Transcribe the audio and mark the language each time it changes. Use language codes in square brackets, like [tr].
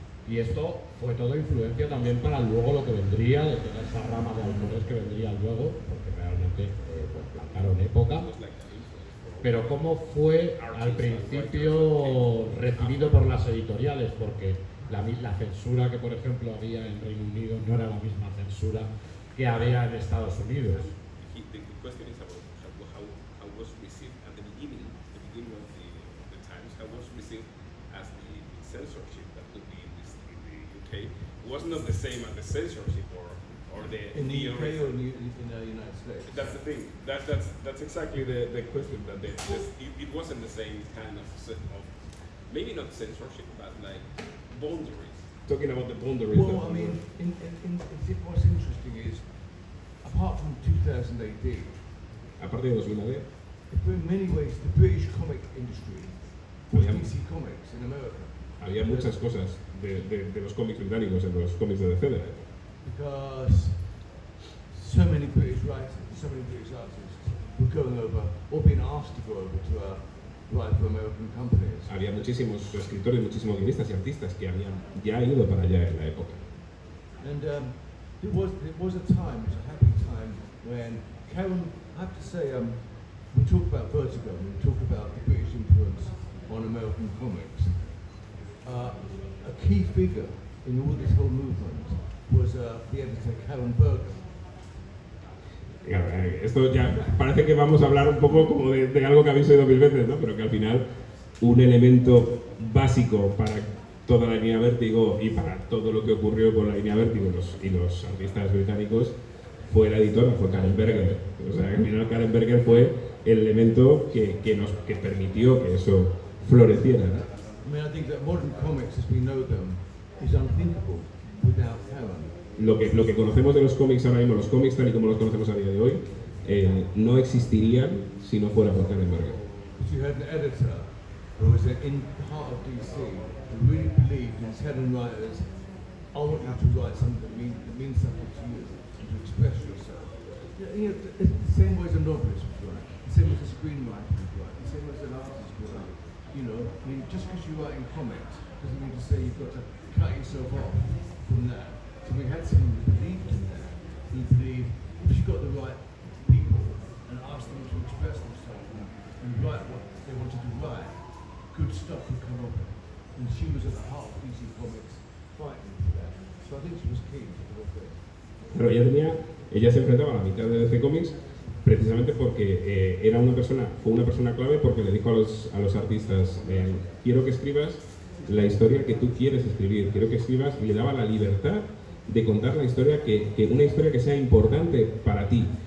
[es] Y esto fue todo influencia también para luego lo que vendría, de toda esa rama de autores que vendría luego, porque realmente pues plantaron época. Pero ¿cómo fue al principio recibido por las editoriales? Porque la censura que, por ejemplo, había en Reino Unido no era la misma censura que había en Estados Unidos. [en] The question is about how was received at the beginning of the times, how was received as the censorship that could be in the UK. It was not the same as the censorship or the In the UK or in the United States? That's the thing. That's exactly the question. That it wasn't the same kind of maybe not censorship, but like boundaries. Talking about the boundaries. Well, I mean, what's interesting is, apart from 2000 AD, [es] aparte de 2000 AD, [en] in many ways the British comic industry was DC Comics in America. [es] Había muchas cosas de los cómics británicos en los cómics de DC. [en] Because so many British writers, so many British artists were going over, or being asked to go over to write for American companies. [es] Había muchísimos escritores, muchísimos guionistas y artistas que habían ya ido para allá en la época. [en] And it was a time, it was a happy time when Karen, I have to say, we talk about Vertigo, we talk about the British influence on American comics. A key figure in all this whole movement was the editor Karen Berger. [es] Claro, esto ya parece que vamos a hablar un poco como de algo que habéis oído mil veces, ¿no? Pero que al final un elemento básico para toda la línea Vértigo y para todo lo que ocurrió con la línea Vértigo y los artistas británicos fue la editora, fue Karen Berger. O sea, al final Karen Berger fue el elemento que permitió que eso floreciera, ¿no? [en] I mean, I think that modern comics, as we know them, is unthinkable without Karen. [es] Lo que conocemos de los cómics ahora mismo, los cómics tal y como los conocemos a día de hoy, no existirían si no fuera por Karen Berger. [en] But you had an editor who was in heart of DC who really believed in telling writers, I want you to write something that means something to you, and to express yourself. You know, the same way as a novelist would write, the same way as a screenwriter would write, the same way as an artist would write. You know, I mean, just because you write in comics doesn't mean to say you've got to cut yourself off from that. So we had someone who believed in that. He believed if you got the right people and asked them to express themselves and write what they wanted to write, good stuff would come of it. And she was at the heart of DC Comics fighting for that. So I think she was key to the whole thing. [es] Pero ella se enfrentaba a la mitad de DC Comics precisamente porque fue una persona clave porque le dijo a los artistas, quiero que escribas la historia que tú quieres escribir, quiero que escribas, y le daba la libertad de contar la historia, una historia que sea importante para ti,